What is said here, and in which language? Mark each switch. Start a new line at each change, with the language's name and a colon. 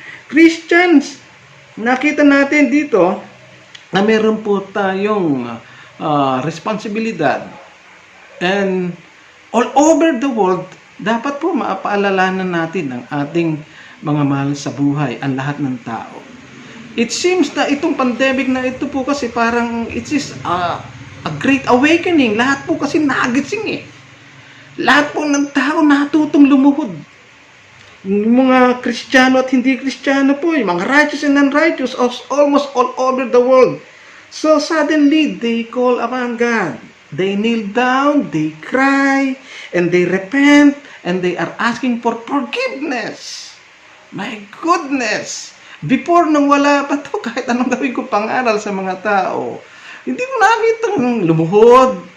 Filipino: Christians, nakita natin dito na meron po tayong responsibilidad,
English: and all over the world,
Filipino: dapat po maapaalalanan natin ang ating mga mahal sa buhay, ang lahat ng tao.
English: It seems
Filipino: na itong
English: pandemic
Filipino: na ito po kasi parang
English: it is a great awakening.
Filipino: Lahat po kasi nagising eh. Lahat po ng tao natutong lumuhod. Yung mga Kristiyano at hindi Kristiyano po, yung mga
English: righteous and non-righteous, almost all over the world. So suddenly, they call upon God. They kneel down, they cry, and they repent, and they are asking for forgiveness. My goodness!
Filipino: Before, nung wala pa to, kahit anong gawin ko pang-aral sa mga tao, hindi ko nakita lumuhod.